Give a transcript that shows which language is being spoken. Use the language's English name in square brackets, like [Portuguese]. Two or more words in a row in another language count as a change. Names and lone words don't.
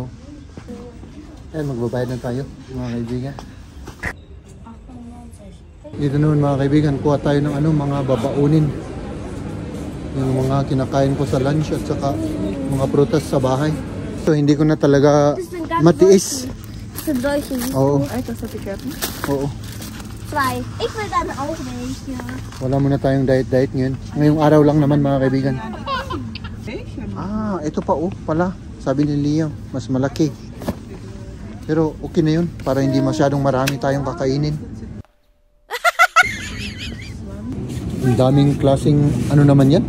[Filipino] Ayan, magbabayad na tayo, mga kaibigan. Dito naman mga kaibigan, kuha tayo ng mga babaunin. Yung mga kinakain ko sa lunch at saka mga prutas sa bahay. So hindi ko na talaga matiis. [German] Das sind solche. [Filipino] Oo, Ay, ito sa ticket mo. oo. 2. [German] Ich will dann auch welche. [Filipino] Wala muna tayong diet ngayon. Ngayong araw lang naman mga kaibigan. Ito pa pala. Sabi ni Liam, mas malaki. Pero okay na yun, para hindi masyadong marami tayong kakainin. Ang daming klaseng naman yan?